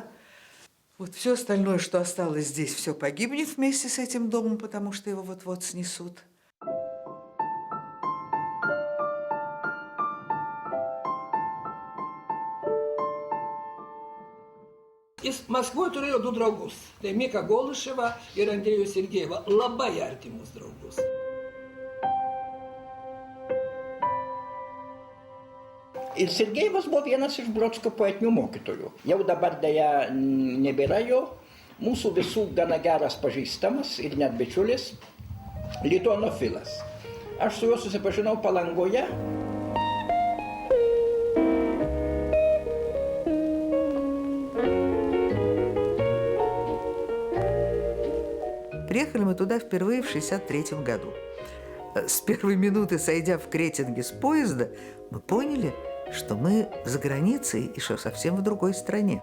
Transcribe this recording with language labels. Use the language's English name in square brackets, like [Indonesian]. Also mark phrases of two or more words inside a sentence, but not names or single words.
[Russian] Вот все остальное, что осталось здесь, все погибнет вместе с этим домом, потому что его вот-вот снесут. [Lithuanian] Из Моskvoj turėjau du draugus. Tai Mika Goluševa ir Andrėjų Sergejevą. Labai artimus draugus. Ir Sergejevas buvo vienas iš Brodskio poetinių mokytojų. Jau dabar dėja nebėra jo. Mūsų visų gana geras pažįstamas ir net bičiulis lituanofilas. Aš su juo susipažinau Palangoje. [Russian] Приехали мы туда впервые в 1963 году. С первой минуты, сойдя в Кретинге с поезда, мы поняли, что мы за границей и что совсем в другой стране.